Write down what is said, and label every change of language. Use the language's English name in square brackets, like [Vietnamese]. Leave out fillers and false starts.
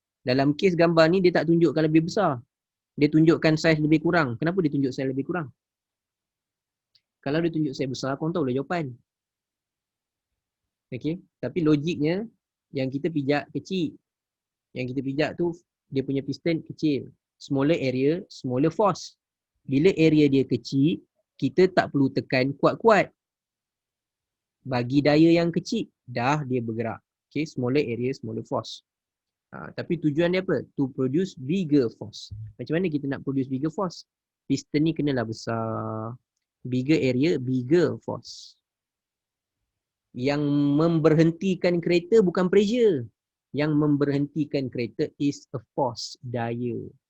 [Malay] Dalam kes gambar ni dia tak tunjukkan lebih besar. Dia tunjukkan saiz lebih kurang. Kenapa dia tunjuk saiz lebih kurang? Kalau dia tunjuk saiz besar, korang tahulah jawapan. Okay. Tapi logiknya yang kita pijak kecil. Yang kita pijak tu dia punya piston kecil. [English] Smaller area, smaller force. [Malay] Bila area dia kecil, kita tak perlu tekan kuat-kuat. Bagi daya yang kecil, dah dia bergerak. Okay, [English] smaller area, smaller force. [Malay] Tapi tujuan dia apa? [English] To produce bigger force. [Malay] Macam mana kita nak produce bigger force? Piston ni kenalah besar. [English] Bigger area, bigger force. [Malay] Yang memberhentikan kereta bukan pressure. Yang memberhentikan kereta [English] is a force, [Malay] daya.